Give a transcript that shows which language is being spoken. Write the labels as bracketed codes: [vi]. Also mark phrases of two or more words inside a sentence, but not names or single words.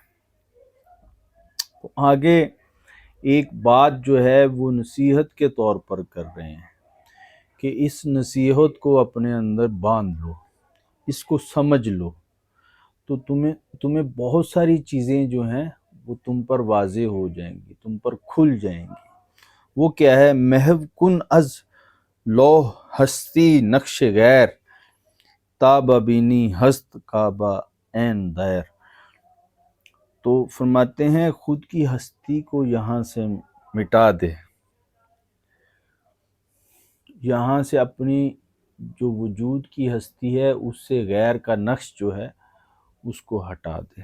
[ur] تو آگے ایک بات جو ہے وہ نصیحت کے طور پر کر رہے ہیں کہ اس نصیحت کو اپنے اندر باندھ لو، اس کو سمجھ لو، تو تمہیں بہت ساری چیزیں جو ہیں وہ تم پر واضح ہو جائیں گی، تم پر کھل جائیں گی۔ وہ کیا ہے؟ [fa] محو کن از لوح ہستی نقش غیر، تاب بینی ہست کعبہ عین دیر۔ [ur] تو فرماتے ہیں خود کی ہستی کو یہاں سے مٹا دے، یہاں سے اپنی جو وجود کی ہستی ہے اس سے غیر کا نقش جو ہے اس کو ہٹا دے۔